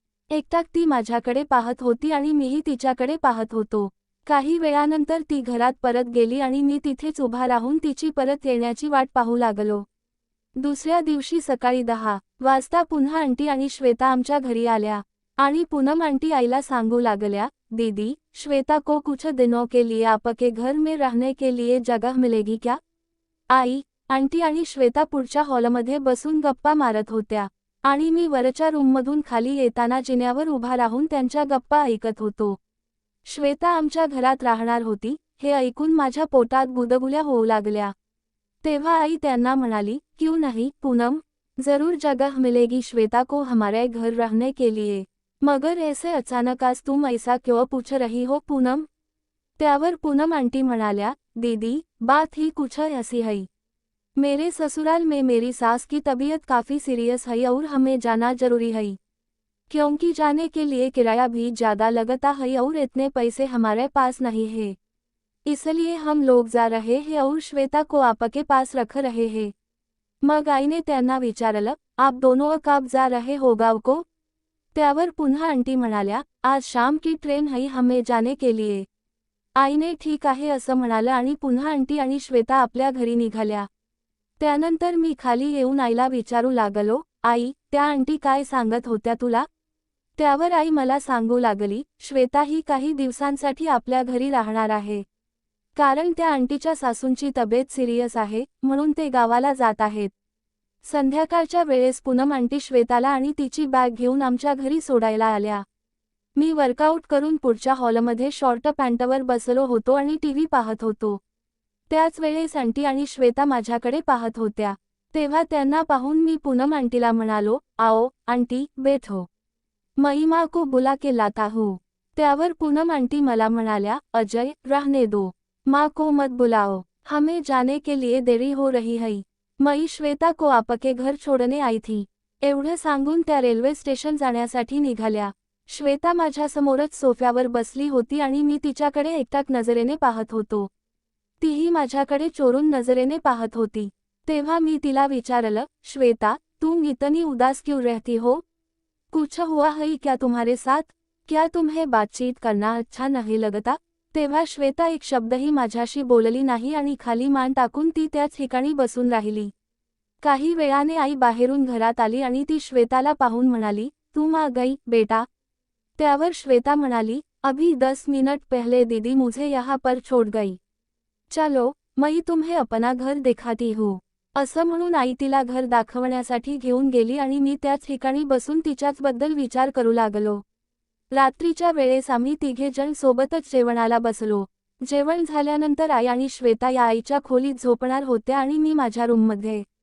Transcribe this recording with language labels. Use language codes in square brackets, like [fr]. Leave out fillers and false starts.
[mr] एकटाक ती माझ्याकडे पाहत होती आणि मीही तिच्याकडे पाहत होतो. काही वेळानंतर ती घरात परत गेली आणि मी तिथेच उभा राहून तिची परत येण्याची वाट पाहू लागलो. दुसऱ्या दिवशी सकाळी 10 वाजता पुन्हा आंटी आणि श्वेता आमच्या घरी आल्या. आणि पूनम आंटी आईला सांगू लागल्या, [hi] दीदी, श्वेता को कुछ दिनों के लिए आपके घर में रहने के लिए जगह मिलेगी क्या. [mr] आई, आंटी आणि श्वेता पुढच्या हॉलमध्ये बसून गप्पा मारत होत्या. आणि मी वरच्या रूममधून खाली येताना जिन्यावर उभा राहून त्यांच्या गप्पा ऐकत होतो. श्वेता आमच्या घरात राहणार होती, हे ऐकून माझ्या पोटात गुदगुल्या होऊ लागल्या. तेव्हा आई त्यांना म्हणाली, [hi] क्यों नहीं पूनम, जरूर जगह मिलेगी श्वेता को हमारे घर रहने के लिए. मगर ऐसे अचानक आज तुम ऐसा क्यों पूछ रही हो पूनम. [mr] त्यावर पूनम आंटी म्हणाल्या, [hi] दीदी, बात ही कुछ ऐसी है. मेरे ससुराल में मेरी सास की तबीयत काफ़ी सीरियस है और हमें जाना जरूरी है, क्योंकि जाने के लिए किराया भी ज़्यादा लगता है और इतने पैसे हमारे पास नहीं है। इसलिए हम लोग जा रहे हैं और श्वेता को आपके पास रख रहे हैं। [mr] मग आईने त्यांना विचारलं, [hi] आप दोनों कब जा रहे हो गाव को? [mr] त्यावर पुन्हा आंटी म्हणाल्या, [hi] आज शाम की ट्रेन है हमें जाने के लिए। [mr] आईने ठीक आहे असं म्हणालं आणि पुन्हा आंटी आणि श्वेता आपल्या घरी निघाल्या। त्यानंतर मी खाली येऊन आईला विचारू लागलो, आई, त्या आंटी काय सांगत होत्या तुला? त्यावर आई मला सांगू लागली, श्वेता ही काही दिवसांसाठी आपल्या घरी राहणार आहे, कारण त्या आंटीच्या सासूंची तब्येत सिरियस आहे, म्हणून ते गावाला जात आहेत। संध्याकाळच्या वेळेस पूनम आंटी श्वेताला आणि तिची बॅग घेऊन आमच्या घरी सोडायला आल्या। मी वर्कआउट करून पुढच्या हॉलमध्ये शॉर्ट पॅन्टवर बसलो होतो आणि टीव्ही पाहत होतो। त्याच वेळेस आंटी आणि श्वेता माझ्याकडे पाहत होत्या। तेव्हा त्यांना पाहून मी पूनम आंटीला म्हणालो, [hi] आओ आंटी, बैठो, मैं माँ को बुला के लाता हूँ। [mr] त्यावर पूनम आंटी मला म्हणाल्या, [hi] अजय, रहने दो, माँ को मत बुलाओ, हमें जाने के लिए देरी हो रही है, मैं श्वेता को आपके घर छोड़ने आई थी। [mr] एवढं सांगून त्या रेल्वे स्टेशन जाण्यासाठी निघाल्या। श्वेता माझ्यासमोरच सोफ्यावर बसली होती आणि मी तिच्याकडे एकटाक नजरेने पाहत होतो। तीही माझ्याकडे चोरून नजरेने पाहत होती। तेव्हा मी तिला विचारलं, [hi] श्वेता, तुम इतनी उदास क्यों रहती हो? कुछ हुआ है क्या तुम्हारे साथ? क्या तुम्हें बातचीत करना अच्छा नहीं लगता? [mr] तेव्हा श्वेता एक शब्दही माझ्याशी बोलली नाही आणि खाली मान टाकून ती त्याच ठिकाणी बसून राहिली। काही वेळाने आई बाहेरून घरात आली आणि ती श्वेताला पाहून म्हणाली, [hi] तुम आ गई बेटा? [mr] त्यावर श्वेता म्हणाली, [hi] अभी 10 मिनट पहले दीदी मुझे यहाँ पर छोड़ गई। चलो, मैं तुम्हें अपना घर दिखाती हूँ। [mr] असं म्हणून आई तिला घर दाखवण्यासाठी घेऊन गेली आणि मी त्याच ठिकाणी बसून तिच्याचबद्दल विचार करू लागलो। रात्रीच्या वेळेस आम्ही तिघे जण सोबतच जेवणाला बसलो। जेवण झाल्यानंतर आई आणि श्वेता या आईच्या खोलीत झोपणार होत्या आणि मी माझ्या रूममध्ये।